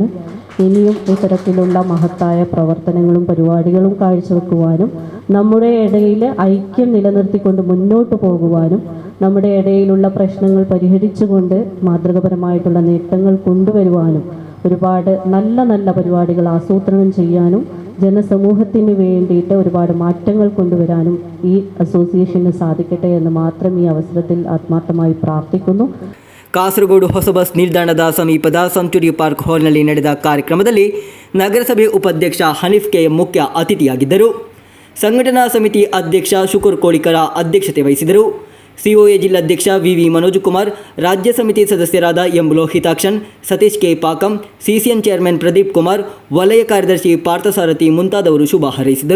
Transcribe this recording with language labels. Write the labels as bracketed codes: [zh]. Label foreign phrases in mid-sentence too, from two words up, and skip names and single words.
[ml] ഇനിയും ഇത്തരത്തിലുള്ള മഹത്തായ പ്രവർത്തനങ്ങളും പരിപാടികളും കാഴ്ചവെക്കുവാനും നമ്മുടെ ഇടയിൽ ഐക്യം നിലനിർത്തിക്കൊണ്ട് മുന്നോട്ട് പോകുവാനും നമ്മുടെ ഇടയിലുള്ള പ്രശ്നങ്ങൾ പരിഹരിച്ചുകൊണ്ട് മാതൃകപരമായിട്ടുള്ള നേട്ടങ്ങൾ കൊണ്ടുവരുവാനും ഒരുപാട് നല്ല നല്ല പരിപാടികൾ ആസൂത്രണം ചെയ്യാനും ജനസമൂഹത്തിന് വേണ്ടിയിട്ട് ഒരുപാട് മാറ്റങ്ങൾ കൊണ്ടുവരാനും ഈ അസോസിയേഷന് സാധിക്കട്ടെ എന്ന് മാത്രം ഈ അവസരത്തിൽ ആത്മാർത്ഥമായി പ്രാർത്ഥിക്കുന്നു. [kn] ಕಾಸರಗೋಡು ಹೊಸ ಬಸ್ ನಿಲ್ದಾಣದ ಸಮೀಪದ ಸೆಂಚುರಿ ಪಾರ್ಕ್ ಹಾಲ್ನಲ್ಲಿ ನಡೆದ ಕಾರ್ಯಕ್ರಮದಲ್ಲಿ ನಗರಸಭೆ ಉಪಾಧ್ಯಕ್ಷ ಹನೀಫ್ KM ಮುಖ್ಯ ಅತಿಥಿಯಾಗಿದ್ದರು. ಸಂಘಟನಾ ಸಮಿತಿ ಅಧ್ಯಕ್ಷ ಶುಕೂರ್ ಕೋಳಿಕರ ಅಧ್ಯಕ್ಷತೆ ವಹಿಸಿದರು. COA ಜಿಲ್ಲಾಧ್ಯಕ್ಷ VV ಮನೋಜ್ ಕುಮಾರ್, ರಾಜ್ಯ ಸಮಿತಿ ಸದಸ್ಯರಾದ M ಲೋಹಿತಾಕ್ಷನ್, ಸತೀಶ್ K ಪಾಕಂ, CCN ಚೇರ್ಮನ್ ಪ್ರದೀಪ್ ಕುಮಾರ್, ವಲಯ ಕಾರ್ಯದರ್ಶಿ ಪಾರ್ಥಸಾರಥಿ ಮುಂತಾದವರು ಶುಭ ಹಾರೈಸಿದರು.